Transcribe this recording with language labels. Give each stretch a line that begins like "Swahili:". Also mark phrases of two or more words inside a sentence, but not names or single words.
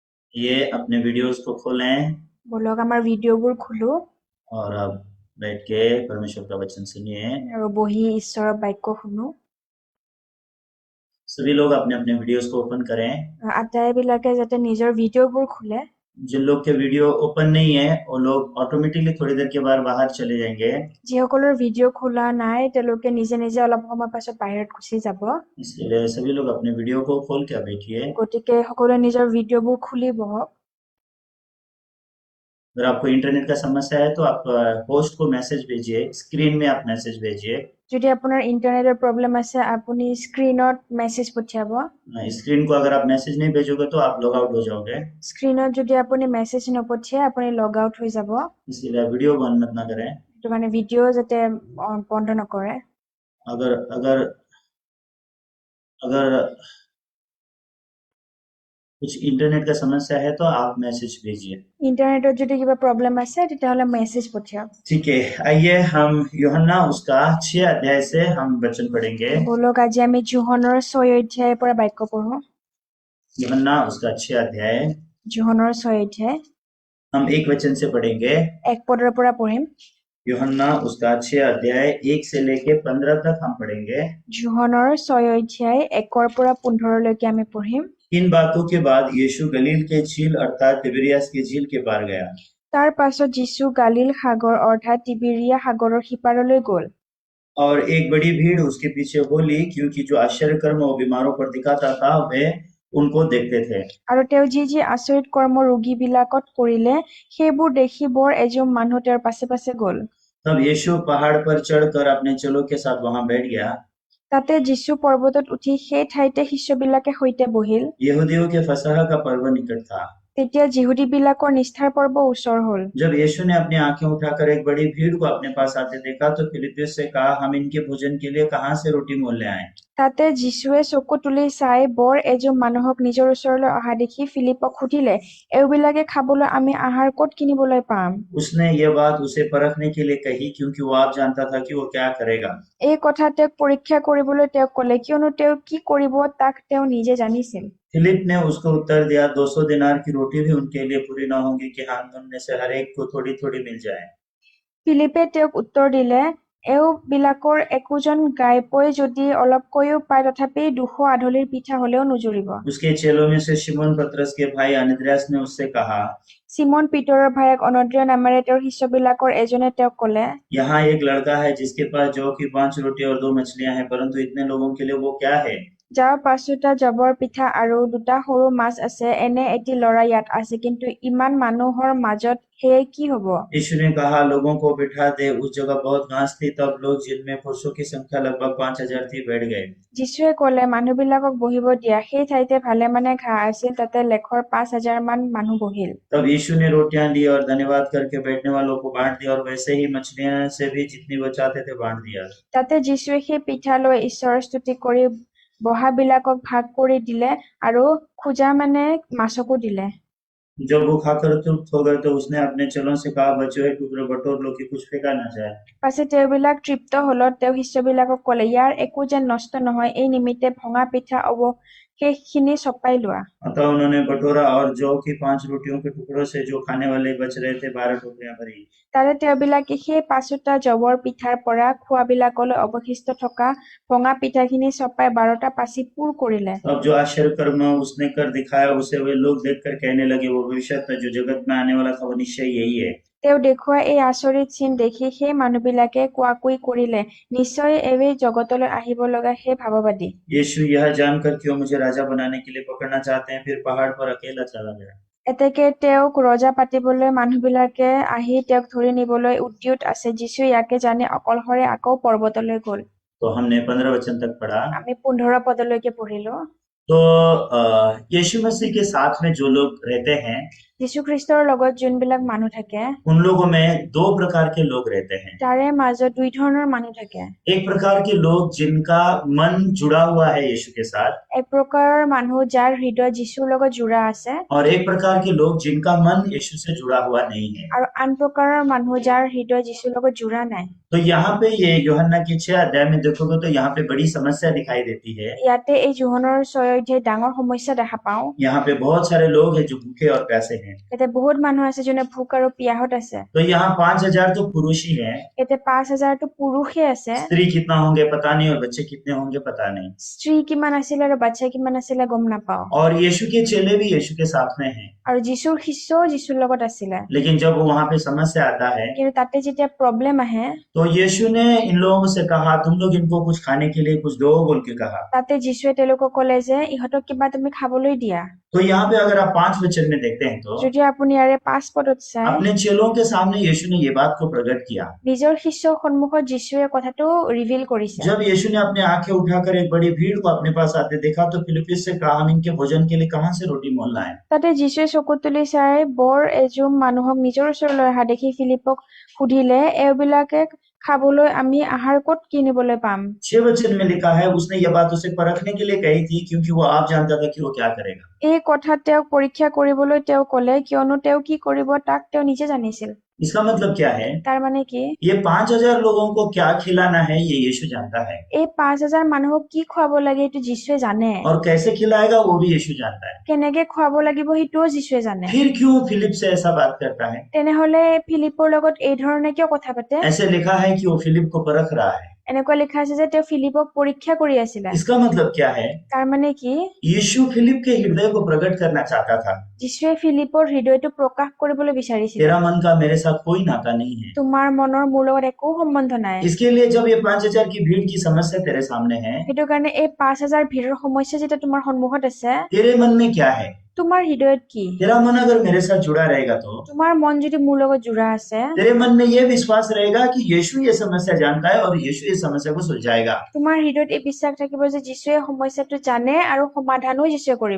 Hindi: ये अपने वीडियोस को खोलें
Assamese: বলক আমাৰ ভিডিঅ'বোৰ খোলো
Hindi: और अब बैठ के परमेश्वर का वचन सुनिए।
Assamese: আৰু বহি ঈশ্বৰৰ বাক্য শুনো।
Hindi: सभी लोग अपने अपने वीडियोस को ओपन करें।
Assamese: আটাইবিলাকে যাতে নিজৰ ভিডিঅ'বোৰ খোলে।
Hindi: जिन लोग के वीडियो ओपन नहीं है वो लोग ऑटोमेटिकली थोड़ी देर के बाद बाहर चले जाएंगे।
Assamese: যিসকলৰ ভিডিঅ' খোলা নাই তেওঁলোকে নিজে নিজে অলপ সময় পাছত বাহিৰত গুচি যাব।
Hindi: इसलिए सभी लोग अपने वीडियो को खोल के बैठिए।
Assamese: গতিকে সকলোৱে নিজৰ ভিডিঅ'বোৰ খুলি বহক।
Hindi: अगर आपको इंटरनेट का समस्या है तो आप होस्ट को मैसेज भेजिए, स्क्रीन में आप मैसेज भेजिए।
Assamese: যদি আপোনাৰ ইন্টাৰনেটৰ প্ৰব্লেম আছে আপুনি স্ক্ৰীনত মেছেজ পঠিয়াব।
Hindi: स्क्रीन को अगर आप मैसेज नहीं भेजोगे तो आप
English: log out
Hindi: हो जाओगे।
Assamese: স্ক্ৰীনত যদি আপুনি মেছেজ নপঠিয়াই আপুনি
English: log out
Assamese: হৈ যাব।
Hindi: इसलिए वीडियो बंद मत ना करें।
Assamese: সেইটো কাৰণে ভিডিঅ' যাতে বন্ধ নকৰে।
Hindi: अगर अगर अगर कुछ इंटरनेट का समस्या है तो आप मैसेज भेजिए।
Assamese: ইন্টাৰনেটত যদি কিবা প্ৰব্লেম আছে তেতিয়াহ'লে মেছেজ পঠিয়াওক।
Hindi: ठीक है, आइए हम यूहन्ना उसका 6 अध्याय से हम वचन पढ़ेंगे।
Assamese: বলক আজি আমি যোহনৰ 6 অধ্যায়ৰ পৰা বাক্য পঢ়ো।
Hindi: यूहन्ना उसका 6 अध्याय
Assamese: যোহনৰ 6 অধ্যায়
Hindi: हम एक वचन से पढ़ेंगे।
Assamese: 1 পদৰ পৰা পঢ়িম।
Hindi: यूहन्ना उसका 6 अध्याय 1 से लेके 15 तक हम पढ़ेंगे।
Assamese: যোহনৰ 6 অধ্যায় 1 পৰা 15 লৈকে আমি পঢ়িম।
Hindi: इन बातों के बाद यीशु गलील के झील अर्थात तिबिरियास की झील के पार गया।
Assamese: তাৰ পাছত যীশু গালিল সাগৰ অৰ্থাৎ তিবেৰিয়া সাগৰৰ সিপাৰলৈ গ'ল।
Hindi: और एक बड़ी भीड़ उसके पीछे होली क्योंकि जो आश्चर्य कर्म और बीमारों पर दिखाता था वे उनको देखते थे।
Assamese: আৰু তেওঁ যি যি আচৰিত কৰ্ম ৰোগীবিলাকত কৰিলে সেইবোৰ দেখি বৰ এজুম মানুহ তেওঁৰ পাছে পাছে গ'ল।
Hindi: तब यीशु पहाड़ पर चढ़कर अपने चेलों के साथ वहां बैठ गया।
Assamese: তাতে যীশু পৰ্বতত উঠি সেই ঠাইতে শিষ্যবিলাকে সৈতে বহিল।
Hindi: यहूदियों के फसह का पर्व निकट था।
Assamese: তেতিয়া যিহুদীবিলাকৰ নিষ্ঠাৰ পৰ্ব ওচৰ হ'ল।
Hindi: जब यीशु ने अपनी आंखें उठाकर एक बड़ी भीड़ को अपने पास आते देखा तो फिलिप्पुस से कहा, हम इनके भोजन के लिए कहां से रोटी मोल ले आएं?
Assamese: তাতে যীশুৱে চকু তুলি চাই বৰ এজুম মানুহক নিজৰ ওচৰলৈ অহা দেখি ফিলিপক সুধিলে, এইবিলাকে খাবলৈ আমি আহাৰ ক'ত কিনিবলৈ পাম?
Hindi: उसने यह बात उसे परखने के लिए कही क्योंकि वो आप जानता था कि वो क्या करेगा।
Assamese: এই কথা তেওঁক পৰীক্ষা কৰিবলৈ তেওঁক ক'লে কিয়নো তেওঁ কি কৰিব তাক তেওঁ নিজে জানিছিল।
Hindi: फिलिप ने उसको उत्तर दिया, 200 दिनार की रोटी भी उनके लिए पूरी न होगी कि हम उनमें से हर एक को थोड़ी थोड़ी मिल जाए।
Assamese: ফিলিপে তেওঁক উত্তৰ দিলে, এইবিলাকৰ একোজন গাইপৈ যদি অলপকৈও পায় তথাপি 200 আধলিৰ পিঠা হলেও নুজুৰিব।
Hindi: उसके चेलों में से शिमोन पतरस के भाई अन्द्रियास ने उससे कहा,
Assamese: চিমন পিতৰৰ ভায়েক অনদ্ৰিয়া নামেৰে তেওঁৰ শিষ্যবিলাকৰ এজনে তেওঁক ক'লে,
Hindi: यहाँ एक लड़का है जिसके पास जौ की 5 रोटी और 2 मछलियां हैं, परंतु इतने लोगों के लिए वो क्या है?
Assamese: যাৰ 5টা জবৰ পিঠা আৰু 2টা সৰু মাছ আছে, এনে এটি ল'ৰা ইয়াত আছে, কিন্তু ইমান মানুহৰ মাজত সেয়ে কি হ'ব?
Hindi: यीशु ने कहा, लोगों को बिठा दे। उस जगह बहुत घास थी, तब लोग जिनमें पुरुषों की संख्या लगभग 5,000 थी बैठ गए।
Assamese: যীশুৱে ক'লে, মানুহবিলাকক বহিব দিয়া। সেই ঠাইতে ভালেমানে ঘাঁহ আছিল, তাতে লেখৰ 5,000 মান মানুহ বহিল।
Hindi: तब यीशु ने रोटियां ली और धन्यवाद करके बैठने वालों को बांट दिया और वैसे ही मछलियां से भी जितनी वो चाहते थे बांट दिया।
Assamese: তাতে যীশুৱে সেই পিঠা লৈ ঈশ্বৰৰ স্তুতি কৰি বহাবিলাকক ভাগ কৰি দিলে আৰু খোজা মানে মাছকো দিলে।
Hindi: जब वो खाकर तृप्त हो गए तो उसने अपने चेलों से कहा, बचे हुए टुकड़े बटोर लो कि कुछ फेंका ना जाए।
Assamese: পাছে তেওঁবিলাক তৃপ্ত হলত তেওঁ শিষ্যবিলাকক ক'লে, ইয়াৰ একো যেন নষ্ট নহয়, এই নিমিত্তে ভঙা পিঠা অৱশেষখিনি চপাই লোৱা।
Hindi: अतः उन्होंने बटोरा और जौ की 5 रोटियों के टुकड़ों से जो खाने वाले बच रहे थे 12 टोकरियां भरी।
Assamese: তাৰে তেওঁবিলাকে সেই 5টা জবৰ পিঠাৰ পৰা খোৱাবিলাকলৈ অৱশিষ্ট থকা ভঙা পিঠাখিনি চপাই 12টা পাচি পূৰ কৰিলে।
Hindi: अब जो आश्चर्य कर्म उसने कर दिखाया उसे वे लोग देखकर कहने लगे, वो भविष्य था जो जगत में आने वाला था, वो निश्चय यही है।
Assamese: তেওঁ দেখুওৱা এই আচৰিত চিন দেখি সেই মানুহবিলাকে কোৱাকৈ কৰিলে, নিশ্চয় এই জগতলৈ আহিব লগা সেই ভাৱবাদী।
Hindi: यीशु यह जानकर कि वो मुझे राजा बनाने के लिए पकड़ना चाहते हैं, फिर पहाड़ पर अकेला चला गया।
Assamese: এতেকে তেওঁক ৰজা পাতিবলৈ মানুহবিলাকে আহি তেওঁক ধৰি নিবলৈ উদ্যত আছে। যীশু ইয়াকে জানি অকলশৰে আকৌ পৰ্বতলৈ গ'ল।
Hindi: तो हमने 15 वचन तक पढ़ा।
Assamese: আমি 15 পদলৈকে পঢ়িলো।
Hindi: तो यीशु मसीह के साथ में जो लोग रहते हैं
Assamese: যীশুখ্ৰীষ্টৰ লগত যোনবিলাক মানুহ থাকে
Hindi: उन लोगों में दो प्रकार के लोग रहते हैं।
Assamese: তাৰে মাজত দুই ধৰণৰ মানুহ থাকে।
Hindi: एक प्रकार के लोग जिनका मन जुड़ा हुआ है यीशु के साथ,
Assamese: এক প্ৰকাৰৰ মানুহ যাৰ হৃদয় যীশুৰ লগত জোৰা আছে
Hindi: और एक प्रकार के लोग जिनका मन यीशु से जुड़ा हुआ नहीं है।
Assamese: আৰু আন প্ৰকাৰৰ মানুহ যাৰ হৃদয় যীশুৰ লগত জোৰা নাই।
Hindi: तो यहाँ पे ये यूहन्ना के 6 अध्याय में देखोगे तो यहाँ पे बड़ी समस्या दिखाई देती है।
Assamese: ইয়াতে এই যোহনৰ 6 অধ্যায়ত ডাঙৰ সমস্যা দেখা পাওঁ।
Hindi: यहाँ पे बहुत सारे लोग हैं जो भूखे और प्यासे हैं।
Assamese: ইয়াতে বহুত মানুহ আছে যোনে ভোক আৰু পিয়াহত আছে।
Hindi: तो यहाँ 5000 तो पुरुष ही हैं।
Assamese: ইয়াতে 5000টো পুৰুষে আছে।
Hindi: स्त्री कितना होंगे पता नहीं और बच्चे कितने होंगे पता नहीं।
Assamese: স্ত্ৰী কিমান আছিল আৰু বাচ্চা কিমান আছিল গম নাপাওঁ।
Hindi: और यीशु के चेले भी यीशु के साथ में हैं।
Assamese: আৰু যীশুৰ শিষ্যও যীশুৰ লগত আছিল।
Hindi: लेकिन जब वहाँ पे समस्या आता है
Assamese: কিন্তু তাতে যেতিয়া প্ৰব্লেম আহে
Hindi: तो यीशु ने इन लोगों से कहा तुम लोग इनको कुछ खाने के लिए कुछ दो बोल के कहा।
Assamese: তাতে যীশুৱে তেওঁলোকক ক'লে যে ইহঁতক কিবা তুমি খাবলৈ দিয়া।
Hindi: तो यहाँ पे अगर आप 5 वचन में देखते हैं तो
Assamese: যদি আপুনি ইয়াৰে 5 পদত চাই
Hindi: अपने चेलों के सामने यीशु ने ये बात को प्रकट किया।
Assamese: নিজৰ শিষ্যৰ সন্মুখত যীশুৱে কথাটো ৰিভিল কৰিছে।
Hindi: जब यीशु ने अपनी आंखें उठाकर एक बड़ी भीड़ को अपने पास आते देखा तो फिलिप्पुस से कहा हम इनके भोजन के लिए कहाँ से रोटी मोल लाएं।
Assamese: তাতে যীশুৱে চকু তুলি চাই বৰ এজুম মানুহক নিজৰ ওচৰলৈ অহা দেখি ফিলিপক সুধিলে এইবিলাকে খাবলৈ আমি আহাৰ ক'ত কিনিবলৈ পাম।
Hindi: 6 वचन में लिखा है उसने यह बात उसे परखने के लिए कही थी क्योंकि वो आप जानता था कि वो क्या करेगा।
Assamese: এই কথাত তেওঁক পৰীক্ষা কৰিবলৈ তেওঁ ক'লে কিয়নো তেওঁ কি কৰিব তাক তেওঁ নিজে জানিছিল।
Hindi: इसका मतलब क्या है?
Assamese: তাৰ মানে কি
Hindi: ये 5000 लोगों को क्या खिलाना है ये यीशु जानता है,
Assamese: এই 5000 মানুহক কি খুৱাব লাগে এইটো যীশুৱে জানে।
Hindi: और कैसे खिलाएगा वो भी यीशु जानता है।
Assamese: কেনেকে খুৱাব লাগিব সেইটোও যীশুৱে জানে।
Hindi: फिर क्यों फिलिप से ऐसा बात करता है?
Assamese: তেনেহলে ফিলিপৰ লগত এই ধৰণে কিয় কথা পাতে?
Hindi: ऐसे लिखा है कि वो फिलिप को परख रहा है।
Assamese: এনেকুৱা লিখা আছে যে তেওঁ ফিলিপক পৰীক্ষা কৰি আছিল।
Hindi: इसका मतलब क्या है?
Assamese: তাৰ মানে কি
Hindi: यीशु फिलिप के हृदय को प्रकट करना चाहता था।
Assamese: যীশুৱে ফিলিপৰ হৃদয়টো প্ৰকাশ কৰিবলৈ বিচাৰিছিল।
Hindi: तेरा मन का मेरे साथ कोई नाता नहीं है।
Assamese: তোমাৰ মনৰ মোৰ লগত একো সম্বন্ধ নাই।
Hindi: इसके लिए जब ये 5000 की भीड़ की समस्या तेरे सामने है,
Assamese: সেইটো কাৰণে এই 5000 ভিৰৰ সমস্যা যেটা তোমাৰ সন্মুখত আছে
Hindi: तेरे मन में क्या है?
Assamese: তোমাৰ হৃদয়ত কি?
Hindi: तेरा मन अगर मेरे साथ जुड़ा रहेगा तो
Assamese: তোমাৰ মন যদি মোৰ লগত জোৰা আছে
Hindi: तेरे मन में ये विश्वास रहेगा कि यीशु ये समस्या जानता है और यीशु ये समस्या को सुलझाएगा।
Assamese: তোমাৰ হৃদয়ত এই বিশ্বাস থাকিব যে যীশুৱে সমস্যাটো জানে আৰু সমাধানো যীশুৱে কৰিব।